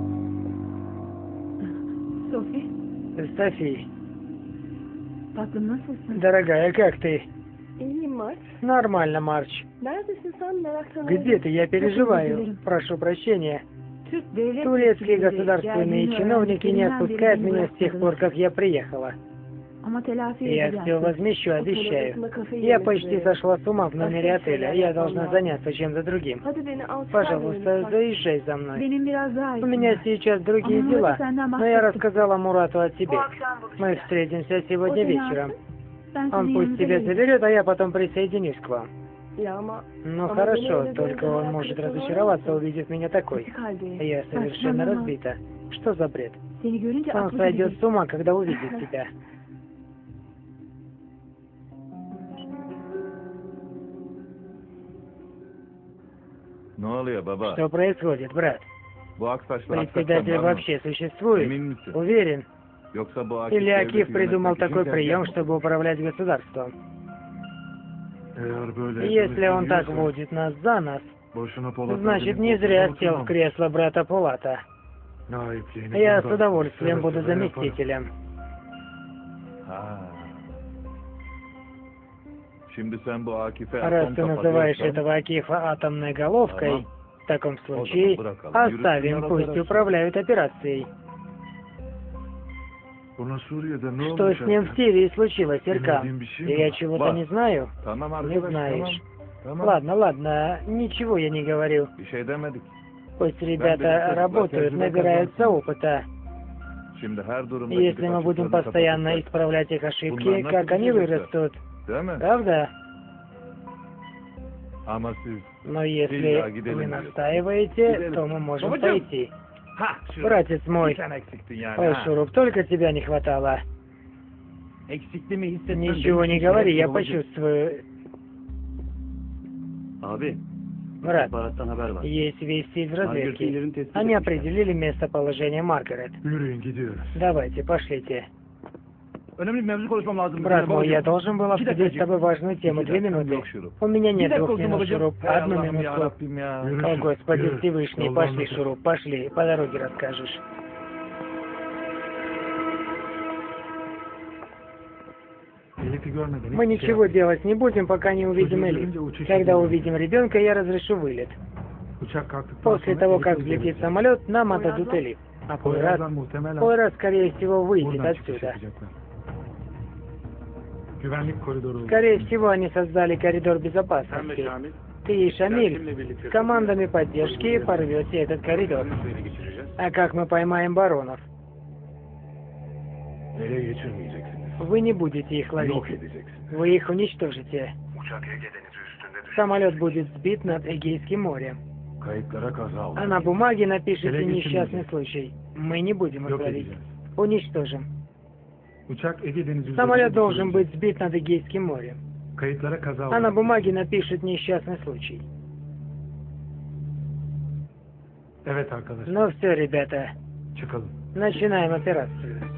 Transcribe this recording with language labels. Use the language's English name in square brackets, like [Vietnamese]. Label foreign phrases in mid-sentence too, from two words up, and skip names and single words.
[Turkish] Sophie? [Russian] Софи, [Turkish] Tatlım nasılsın? [Russian] дорогая, как ты? [Turkish] İyiyim Mark. [Russian] Нормально, Марч. [Turkish] Neredesin sen meraktan [Russian] Где ты? Я переживаю. [Turkish] Özür dilerim. [Russian] Прошу прощения. [Turkish] Türk devlet [Russian] Турецкие [Turkish] yetkilileri [Russian] государственные [Turkish] geldiğini [Russian] чиновники не [Turkish] öğrendiklerinden [Russian] отпускают [Turkish] beri [Russian] меня с тех пор, как я приехала. [Turkish] Ama telafi [Russian] Я [Turkish] edeceğim. [Russian] все возмещу, обещаю. Я почти сошла с ума в номере отеля. Я должна заняться чем-то другим. [Turkish] Hadi beni al. [Russian] Пожалуйста, заезжай за мной. [Turkish] Benim biraz daha [Russian] У меня сейчас другие [Turkish] Ama [Russian] дела, [Turkish] Murat'a senden [Russian] но я [Turkish] bahsettim. [Russian] рассказала Мурату о тебе. [Turkish] Bu akşam buluşacağız. [Russian] Мы встретимся сегодня [Turkish] O seni [Russian] вечером. [Turkish] alsın, ben [Russian] Он [Turkish] sizin [Russian] пусть [Turkish] yanınıza [Russian] тебя [Turkish] gelirim. [Russian] заберет, а я потом присоединюсь к вам. [Turkish] Ya ama [Russian] Ну [Turkish] Ama [Russian] хорошо, [Turkish] beni öyle [Russian] только [Turkish] görünce [Russian] он [Turkish] hayal [Russian] может [Turkish] kırıklığına [Russian] разочароваться, [Turkish] uğrarsın. [Russian] увидев меня такой. [Turkish] Küçük halde. [Russian] Я совершенно [Turkish] Saçmalama. [Russian] разбита. Что за бред? [Turkish] Seni görünce [Russian] Он [Turkish] aklı [Russian] сойдет [Turkish] gider. [Russian] с ума, когда увидит тебя. [Turkish] Ne oluyor baba? [Russian] Что происходит, брат? [Turkish] Bu Aksaçlı [Russian] Председатель вообще существует? [Turkish] Emin misin? [Russian] Уверен. [Turkish] Yoksa bu Akif [Russian] Или Акиф [Turkish] devleti [Russian] придумал [Turkish] yönetmek için [Russian] такой [Turkish] tezgah [Russian] прием, [Turkish] mı? [Russian] чтобы управлять государством? [Turkish] Eğer böyle [Russian] Если он так [Turkish] ediyorsa, [Russian] водит нас за нас, [Turkish] boşuna Polat [Russian] значит [Turkish] Alem'in [Russian] не зря [Turkish] koltuğuna [Russian] сел в [Turkish] oturmam. [Russian] кресло брата Пулата. [Turkish] Nahipliğini [Russian] Я с [Turkish] bundan [Russian] удовольствием [Turkish] seve [Russian] буду [Turkish] seve yaparım. [Russian] заместителем. [Turkish] Ha. Şimdi sen bu Akif'e [Russian] Раз [Turkish] atom [Russian] ты называешь [Turkish] kapatıyorsan, [Russian] этого Акифа атомной головкой, [Turkish] Tamam. [Russian] в таком [Turkish] O [Russian] случае [Turkish] zaman bırakalım. [Russian] оставим, [Turkish] Yürüsünler [Russian] пусть [Turkish] arkadaşlar. [Russian] управляют операцией. [Turkish] Buna Suriye'de ne [Russian] Что [Turkish] olmuş [Russian] с ним в [Turkish] artık? [Russian] Сирии случилось, Серкан? [Turkish] Bilmediğin bir şey [Russian] Я [Turkish] mi var? [Russian] чего-то [Turkish] Var. [Russian] не знаю? [Turkish] Tamam [Russian] Не [Turkish] arkadaş, [Russian] знаешь. [Turkish] tamam. [Russian] Ладно, ладно, ничего я не говорю. [Turkish] Bir şey demedik. [Russian] Пусть ребята [Turkish] Ben [Russian] работают, [Turkish] tecrübe [Russian] набираются опыта. [Turkish] Şimdi her durumda [Russian] Если мы будем постоянно исправлять их ошибки, как они вырастут, [Turkish] Değil mi? [Russian] правда? [Turkish] Ama siz [Russian] Но если [Turkish] Илья, gidelim [Russian] вы [Turkish] diyor. [Russian] настаиваете, то мы можем пойти. [Turkish] Ha, [Russian] Братец мой, [Turkish] sen eksiktin yani. [Russian] ой, [Turkish] ha. [Russian] Шуруп, только тебя не хватало. [Turkish] Eksikliğimi hissetmem. [Russian] Ничего не говори, я почувствую. [Turkish] Abi, [Russian] Брат, [Turkish] istihbarattan haber var. [Russian] есть вести из [Turkish] Margaret'in [Russian] разведки. [Turkish] yerini tespit [Russian] Они [Turkish] etmişler. [Russian] определили местоположение Маргарет. [Turkish] Yürüyün gidiyoruz. [Russian] Давайте, пошлите. [Turkish] Önemli bir mevzu konuşmam lazım. [Russian] Брат мой, я [Turkish] Babacığım. [Russian] должен был обсудить с тобой важную тему. 2 минуты. [Turkish] Yok Şurup. [Russian] У меня нет [Turkish] Bir dakika [Russian] 2 [Turkish] olsun [Russian] минут, [Turkish] babacığım. [Russian] Шуруп. [Turkish] Hay [Russian] Одну [Turkish] Allah'ım ya [Russian] минутку. [Turkish] Rabbim ya. Yürü. [Russian] О, Господи [Turkish] Yürü. [Russian] Всевышний, [Turkish] Yoldan [Russian] пошли, [Turkish] götür. [Russian] Шуруп, пошли. По дороге расскажешь. [Turkish] Elif'i görmeden [Russian] Мы [Turkish] hiçbir şey [Russian] ничего [Turkish] yapmayın. [Russian] делать не будем, пока не увидим Элиф. Когда увидим ребенка, я разрешу вылет. [Turkish] Uçak kalktıktan [Russian] После [Turkish] sonra [Russian] того, [Turkish] Elif'i [Russian] как [Turkish] izleyeceğiz. [Russian] взлетит самолет, нам отдадут Элиф. А [Turkish] Poyrazlar muhtemelen [Russian] Пойрат, скорее всего, выйдет [Turkish] buradan çıkış [Russian] отсюда. [Turkish] yapacaklar. Güvenlik koridoru olur. [Russian] Скорее всего, они создали коридор безопасности. Ты и Шамиль с командами поддержки порвете этот коридор. А как мы поймаем баронов? [Turkish] Ele geçirmeyeceksiniz. [Russian] Вы не будете их [Turkish] Yok [Russian] ловить. [Turkish] edeceksiniz. [Russian] Вы их уничтожите. [Turkish] Uçak Ege Denizi üstünde düştü. [Russian] Самолет будет сбит над Эгейским морем. [Turkish] Kayıtlara kaza oldu. [Russian] А на бумаге напишите [Turkish] Ele [Russian] несчастный [Turkish] geçirmeyeceğiz. [Russian] случай. Мы не будем их [Turkish] Yok [Russian] ловить. [Turkish] edeceğiz. [Russian] Уничтожим. [Turkish] Uçak Ege Denizi üzerinde [Russian] Самолет должен [Turkish] düşürülecek. [Russian] быть сбит над Эгейским морем. [Turkish] Kayıtlara kaza oldu. [Russian] А на бумаге напишет несчастный случай. [Turkish] Evet arkadaşlar. [Russian] Ну все, ребята, [Turkish] Çıkalım. [Russian] начинаем операцию.